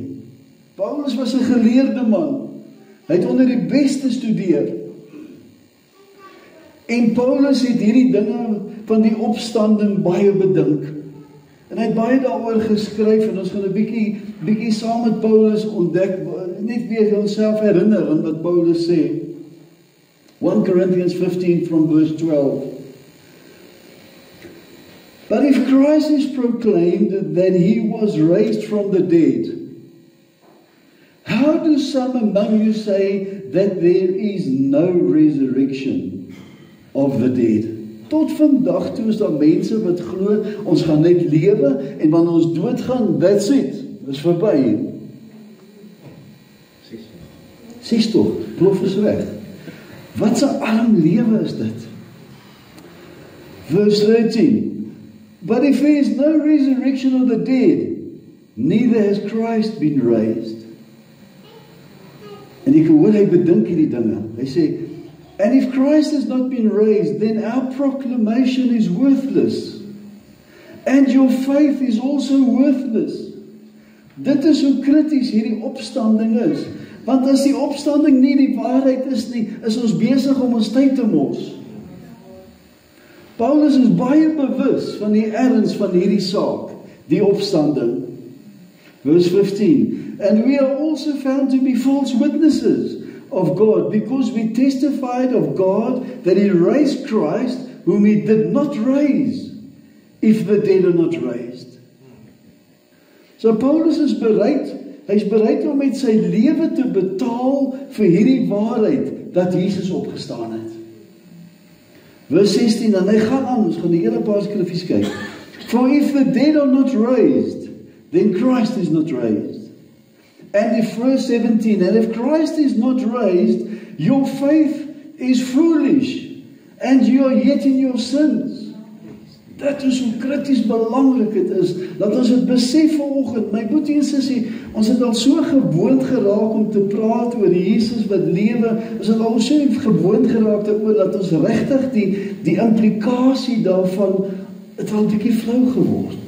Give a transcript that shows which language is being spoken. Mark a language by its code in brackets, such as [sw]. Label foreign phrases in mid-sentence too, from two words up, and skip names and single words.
[af] Paulus was 'n geleerde man. Hy het onder die beste studeer. En Paulus het hierdie dinge van die opstanding baie bedink. En hy het baie daaroor geskryf, en ons gaan 'n bietjie saam met Paulus ontdek, net weer onsself herinner aan wat Paulus sê. [en] 1 Corinthians 15 from verse 12. But if Christ is proclaimed that He was raised from the dead, how do some among you say that there is no resurrection of the dead? [af] Tot vandag toe is daar mense wat glo, ons gaan net lewe, en wanneer ons doodgaan, [en] that's it, [af] is verby. 6 toch, plof is weg. Wat 'n arm lewe is dit? [en] Verse 13. But if there is no resurrection of the dead, neither has Christ been raised. [af] En ek hoor hy bedink hierdie dinge. Hy sê, [en] and if Christ has not been raised, then our proclamation is worthless. And your faith is also worthless. [af] Dit is hoe krities hierdie opstanding is. Want as die opstanding nie die waarheid is nie, is ons besig om ons tyd te mors. Paulus is baie bewus van die erns van hierdie saak, die opstanding. [en] Verse 15. And we are also found to be false witnesses of God, because we testified of God that He raised Christ, whom He did not raise, if the dead are not raised. [af] So Paulus is bereid, hy's bereid om met sy lewe te betaal vir hierdie waarheid, dat Jesus opgestaan het. Vers 16, en hy gaan aan, ons gaan die hele paar skriffies kyk. [en] For if the dead are not raised, then Christ is not raised. And if verse 17, and if Christ is not raised, your faith is foolish, and you are yet in your sins. [af] Dit is hoe krities belangrik het is, dat ons het besef vanoggend, my boetie en sussie, ons het al so gewoond geraak om te praat oor Jesus wat lewe, ons het al so gewoond geraak daaroor, dat ons regtig die implikasie daarvan, het al 'n bietjie flou geword.